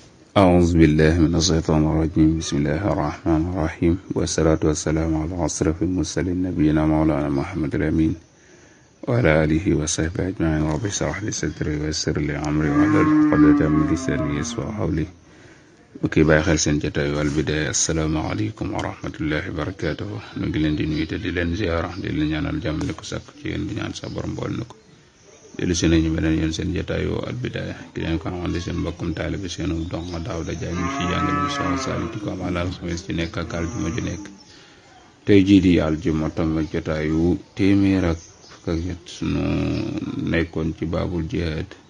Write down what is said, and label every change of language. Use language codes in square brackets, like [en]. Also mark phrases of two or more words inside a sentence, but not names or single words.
[ar] أعوذ بالله من الشيطان الرجيم بسم الله الرحمن الرحيم والصلاة والسلام على أشرف المرسلين نبينا مولانا محمد الأمين وعلى آله وصحبه أجمعين رب اشرح لي صدري ويسر لي أمري واحلل عقدة من لساني يفقهوا قولي [wo] bokki bàyyi xel seen jotaay Al Bidaaya [ar] السلام عليكم ورحمة الله وبركاته [wo] nu ngi leen di nuyu te di leen ziara di leen ñaanal jàmm di ko sàkk ci yéen di ñaan sa borom bool na ko dellu si nañu beneen yoon seen jotaayu Al Bidaaya ki leen ko amal di seen mbokkum taalibe seenu donga Daawda Jaay ñu ci jàngale mu soxla Saliou di ko amal alxames ci nekk ak aljuma ju nekk tey jii di aljuma tam jotaayu téeméer ak fukk ak ñett nu nekkoon ci baabul jihaad